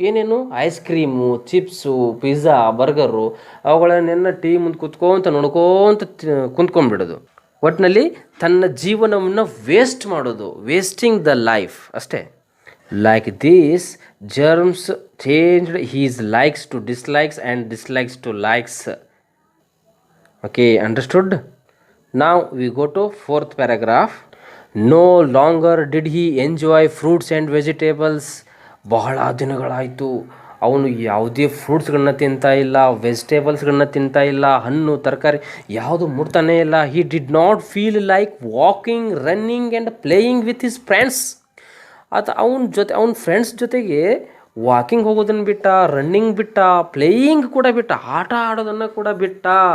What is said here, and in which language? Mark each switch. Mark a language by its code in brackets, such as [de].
[kn] ಏನೇನು ice cream, chips, pizza, burger ಅವುಗಳನ್ನೆಲ್ಲ T V ಮುಂದೆ ಕೂತ್ಕೋಂತ ನೋಡ್ಕೋಂತ ಕುಂತ್ಕೊಂಡ್ಬಿಡೋದು. ಒಟ್ಟಿನಲ್ಲಿ ತನ್ನ ಜೀವನವನ್ನು ವೇಸ್ಟ್ ಮಾಡೋದು, [en] wasting the life [kn] ಅಷ್ಟೇ. [en] Like these germs changed his likes to dislikes and dislikes to likes. Okay, understood? Now we go to 4th paragraph. No longer did he enjoy fruits and vegetables. [kn] ಬಹಳ ದಿನಗಳಾಯಿತು ಅವನು ಯಾವುದೇ ಫ್ರೂಟ್ಸ್ಗಳನ್ನ ತಿಂತಾ ಇಲ್ಲ, ವೆಜಿಟೇಬಲ್ಸ್ಗಳನ್ನ ತಿಂತಾ ಇಲ್ಲ, ಹಣ್ಣು ತರಕಾರಿ ಯಾವುದು ಮುಟ್ತಾನೇ ಇಲ್ಲ. [en] He did not feel like walking, running and playing with his friends. [kn] ಅವನ ಫ್ರೆಂಡ್ಸ್ ಜೊತೆಗೆ ವಾಕಿಂಗ್ ಹೋಗೋದನ್ನು ಬಿಟ್ಟ, ರನ್ನಿಂಗ್ ಬಿಟ್ಟ, ಪ್ಲೇಯಿಂಗ್ ಕೂಡ ಬಿಟ್ಟ, ಆಟ ಆಡೋದನ್ನು ಕೂಡ ಬಿಟ್ಟ.